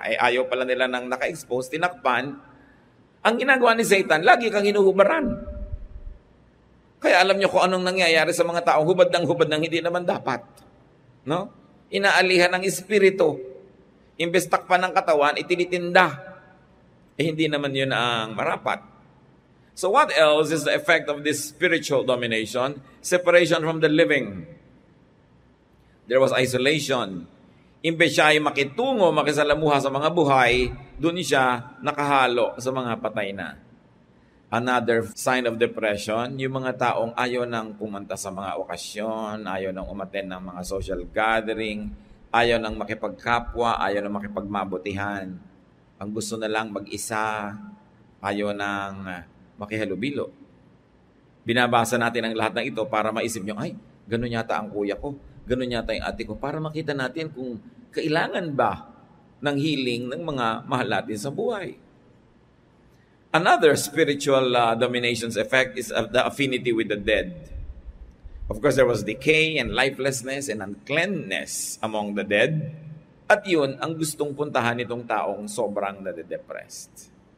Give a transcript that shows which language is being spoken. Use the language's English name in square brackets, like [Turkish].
[Filipino] Ayaw pala nila nang naka-expose, tinakpan. Ang ginagawa ni Satan, lagi kang hinuhubaran. Kaya alam niyo kung anong nangyayari sa mga taong hubad ng hindi naman dapat. No? Inaalihan ng espiritu. Imbes takpan ng katawan, itinitinda. Hindi naman yun ang marapat. [English] So what else is the effect of this spiritual domination? Separation from the living. There was isolation. [Filipino] Imbes siya ay makitungo, makisalamuha sa mga buhay, doon siya nakahalo sa mga patay na. [English] Another sign of depression, [Filipino] yung mga taong ayaw nang pumunta sa mga okasyon, ayaw nang umattend ng mga social gathering, ayaw nang makipagkapwa, ayaw nang makipagmabutihan. Ang gusto na lang mag-isa, ayaw nang makihalubilo. Binabasa natin ang lahat ng ito para maisip nyo, ay, ganun yata ang kuya ko, ganun yata yung ate ko, para makita natin kung kailangan ba ng healing ng mga mahal natin sa buhay. [English] Another spiritual domination's effect is the affinity with the dead. Of course, there was decay and lifelessness and uncleanness among the dead. [Filipino] At yun, ang gustong puntahan nitong taong sobrang nade-depressed.